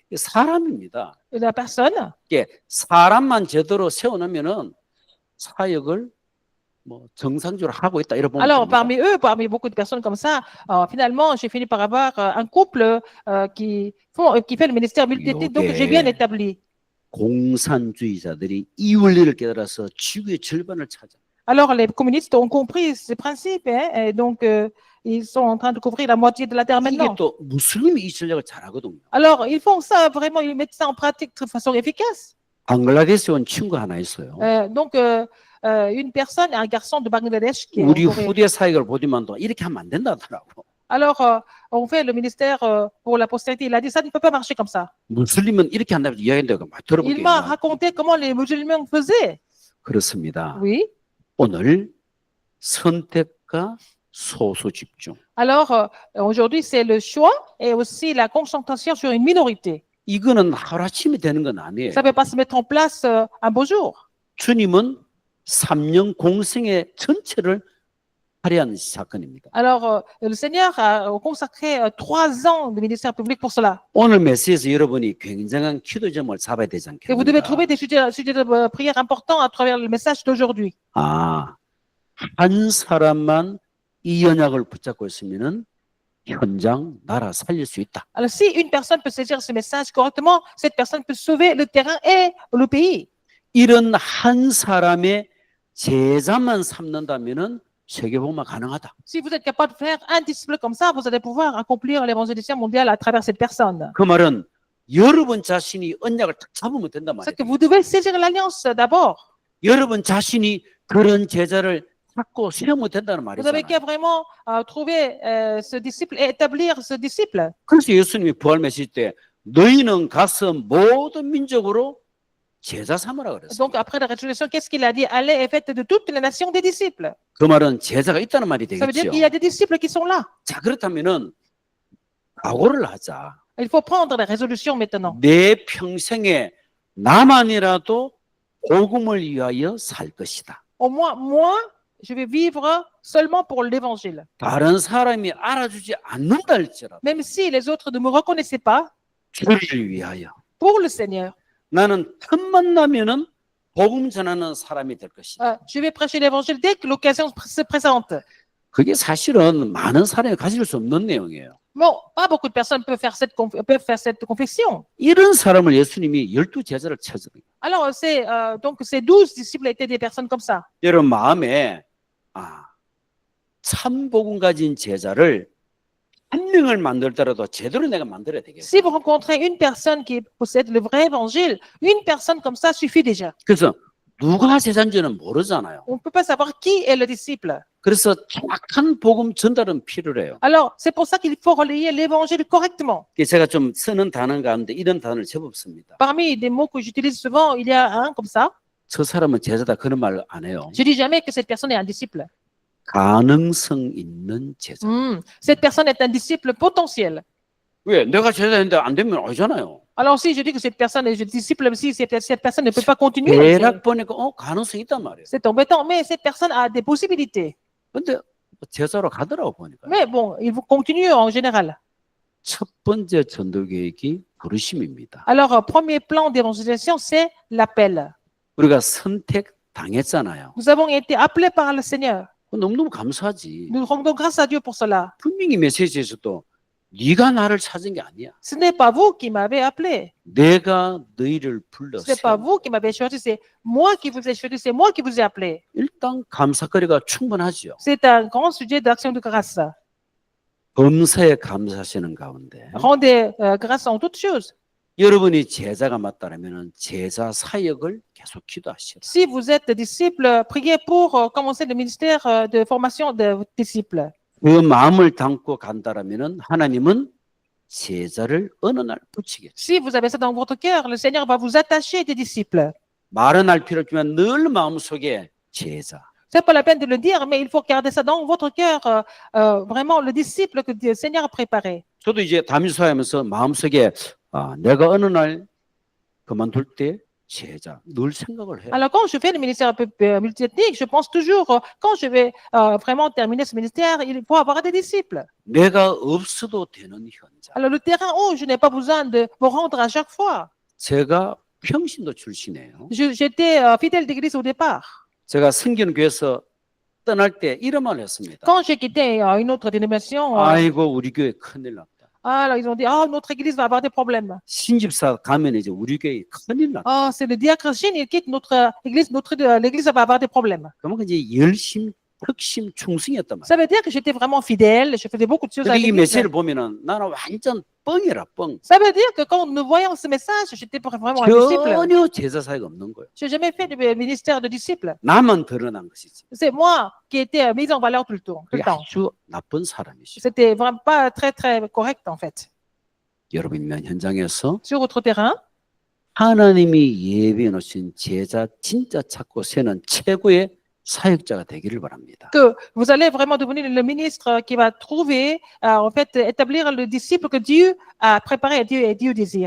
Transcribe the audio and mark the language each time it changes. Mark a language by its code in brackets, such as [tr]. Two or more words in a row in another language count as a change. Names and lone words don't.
[ko] 사람입니다. [fr] La personne, [ko] 이게 사람만 제대로 세워놓으면은 사역을 뭐 정상적으로 하고 있다 이렇게 보면 [fr] alors [ko] 됩니다. [fr] parmi beaucoup de personnes comme ça, finalement, j'ai fini par avoir un couple qui fait le ministère multiethnique, donc j'ai bien établi. [ko] 공산주의자들이 이 원리를 깨달아서 지구의 절반을 차지합니다. [fr] Alors les communistes ont compris ces principes, hein, et donc ils sont en train de couvrir la moitié de la terre [ko] 이게 [fr] maintenant. [ko] 또 무슬림이 이 전략을 잘하거든요. [fr] Alors ils font ça vraiment, ils mettent ça en pratique de façon efficace. [ko] 방글라데시에 온 친구 하나 있어요. [fr] Donc une personne, un garçon de Bangladesh qui est en [ko] 우리 [fr] Corée. [ko] 후대 사역을 보지만도 이렇게 하면 안 된다더라고. [fr] Alors on fait le ministère pour la postérité. Il a dit ça ne peut pas marcher comme ça. [ko] 무슬림은 이렇게 한다고 이야기한다고 막 [fr] Il [ko] 들어볼게요. [fr] m'a raconté comment les musulmans faisaient. [ko] 그렇습니다. [fr] Oui. [ko] 오늘 선택과 소수 집중. [fr] Alors aujourd'hui c'est le choix et aussi la concentration sur une minorité. [ko] 이거는 하루아침에 되는 건 아니에요. [fr] Ça ne peut pas se mettre en place un beau jour. [ko] 주님은 3년 공생의 전체를 할애한 사건입니다. [fr] Alors le Seigneur a consacré 3 ans de ministère public pour cela. [ko] 오늘 메시지에서 여러분이 굉장한 기도점을 잡아야 되지 [fr] Et vous devez [ko] 않겠습니까? [fr] trouver des sujets de prière importants à travers le message d'aujourd'hui. [ko] 아, 한 사람만 이 언약을 붙잡고 있으면은 현장, 나라 살릴 수 있다. [fr] Alors si une personne peut saisir ce message correctement, cette personne peut sauver le terrain et le pays. [ko] 이런 한 사람의 제자만 삼는다면은 세계복음화 가능하다. [fr] Si vous êtes capable de faire un disciple comme ça, vous allez pouvoir accomplir l'évangélisation mondiale à travers cette personne. [ko] 그 말은 여러분 자신이 언약을 딱 잡으면 된단 [fr] C'est [ko] 말이에요. [fr] que vous devez saisir l'alliance d'abord. [ko] 여러분 자신이 그런 제자를 찾고 세우면 된다는 [fr] Vous avez qu'à [ko] 말이잖아요. [fr] vraiment trouver ce disciple et établir ce disciple. [ko] 그래서 예수님이 부활 메시지 때 너희는 가서 모든 민족으로 제자 삼으라 [fr] Donc, [ko] 그랬어요. [fr] après la résurrection, qu'est-ce qu'il a dit? Allez et faites de toutes les nations des disciples. [ko] 그 말은 제자가 있다는 말이 [fr] Ça veut dire [ko] 되겠죠. [fr] qu'il y a des disciples qui sont là. [ko] 자, 그렇다면은 각오를 하자. [fr] Il faut prendre la résolution maintenant. [ko] 내 평생에 나만이라도 복음을 위하여 살 것이다. [fr] Au moins, moi, je vais vivre seulement pour l'évangile. [ko] 다른 사람이 알아주지 않는다 할지라도 [fr] Même si les autres ne me reconnaissaient pas, [ko] 주를 위하여 [fr] pour le Seigneur, [ko] 나는 틈만 나면은 복음 전하는 사람이 될 것이다. [fr] je vais prêcher l'évangile dès que l'occasion se présente. [ko] 그게 사실은 많은 사람이 가질 수 없는 내용이에요. [fr] Bon, pas beaucoup de personnes peuvent faire cette confession. [ko] 이런 사람을 예수님이 12 제자를 찾으니까 [fr] Alors, donc ces 12 disciples étaient des personnes comme ça. [ko] 여러분 마음에 참 복음 가진 제자를 한 명을 만들더라도 제대로 내가 만들어야 되겠어요. [fr] Si vous rencontrez une personne qui possède le vrai évangile, une personne comme ça suffit déjà. [ko] 그래서 누가 제자인지는 모르잖아요. [fr] On ne peut pas savoir qui est le disciple. [ko] 그래서 정확한 복음 전달은 필요해요. [fr] Alors, c'est pour ça qu'il faut relayer l'évangile correctement. [ko] 제가 좀 쓰는 단어 가운데 이런 단어를 제법 씁니다. [fr] Parmi des mots que j'utilise souvent, il y a un comme ça. [ko] 저 사람은 제자다 그런 말 안 해요. [fr] Je dis jamais que cette personne est un disciple. [ko] 가능성 있는 제자. [fr] Cette personne est un disciple potentiel. [ko] 왜? 내가 제자인데 안 되면 아니잖아요. [fr] Alors, si je dis que cette personne est disciple, si cette personne ne peut pas continuer, [ko] 대략 보니까 가능성 있단 말이에요. [fr] c'est embêtant. Mais cette personne a des possibilités. [ko] 근데 제자로 가더라고 보니까. [fr] Mais bon, il faut continuer en général. [ko] 첫 번째 전도 계획이 부르심입니다. [fr] Alors, premier plan d'évangélisation, c'est l'appel. [ko] 우리가 선택 당했잖아요. [fr] Nous avons été appelés par le Seigneur. [ko] 너무너무 감사하지. [fr] Nous rendons grâce à Dieu pour cela. [ko] 분명히 메시지에서도 네가 나를 찾은 게 아니야. [fr] Ce n'est pas vous qui m'avez appelé. [ko] 내가 너희를 불렀어. [fr] Ce n'est pas vous qui m'avez choisi. C'est moi qui vous ai choisi. C'est moi qui vous ai appelé. [ko] 일단 감사거리가 충분하죠. [fr] C'est un grand sujet d'action de grâce. [ko] 범사에 감사하시는 가운데 [fr] Rendez grâce en toutes choses. [ko] 여러분이 제자가 맞다라면 제자 사역을 계속 기도하시라. [fr] Si vous êtes disciple, priez pour commencer le ministère de formation de vos disciples. [ko] 그 마음을 담고 간다라면 하나님은 제자를 어느 날 붙이겠죠. [fr] Si vous avez ça dans votre cœur, le Seigneur va vous attacher des disciples. [ko] 말은 할 필요 없지만 늘 마음속에 제자. [fr] C'est pas la peine de le dire, mais il faut garder ça dans votre cœur, vraiment le disciple que le Seigneur a préparé. [ko] 저도 이제 담임수하면서 마음속에 내가 어느 날 그만둘 때 제자 늘 생각을 해요. [fr] Alors quand je fais le ministère multiethnique, je pense toujours, quand je vais vraiment terminer ce ministère, il faut avoir des disciples. [ko] 내가 없어도 되는 현장. [fr] Alors le terrain, je n'ai pas besoin de me rendre à chaque fois. [ko] 제가 평신도 출신이에요. [fr] J'étais fidèle d'église au départ. [ko] 제가 성기는 교회에서 떠날 때 이런 말을 했습니다. [fr] Quand j'ai quitté une autre dénomination, [ko] 아이고 우리 교회 큰일 났다. [fr] alors ils ont dit, notre église va avoir des problèmes. [ko] 신집사 가면 이제 우리 교회 큰일 났다. [fr] C'est le diacre Chine, il quitte notre église, l'église va avoir des problèmes. [ko] 그러면 이제 열심, 특심, 충성이었단 말이에요. [fr] Ça veut dire que j'étais vraiment fidèle, je faisais beaucoup de choses à [ko] 근데 이 [fr] l'église. [ko] 메시지를 보면은 나는 완전 뻥이라 뻥. [fr] Ça veut dire que quand nous voyons ce message, j'étais vraiment un disciple. [ko] 전혀 제자 사역 없는 거예요. [fr] Je n'ai jamais fait de ministère de disciple. [ko] 나만 드러난 것이지. [fr] C'est moi qui étais mise en valeur tout le temps. [ko] 그게 아주 나쁜 사람이시죠. [fr] C'était vraiment pas très, très correct, en fait. [ko] 여러분 있는 현장에서 [fr] Sur votre terrain, [ko] 하나님이 예비해 놓으신 제자 진짜 찾고 세는 최고의 사역자가 되기를 바랍니다. [fr] que vous allez vraiment devenir le ministre qui va trouver, en fait, établir le disciple que Dieu a préparé et Dieu désire.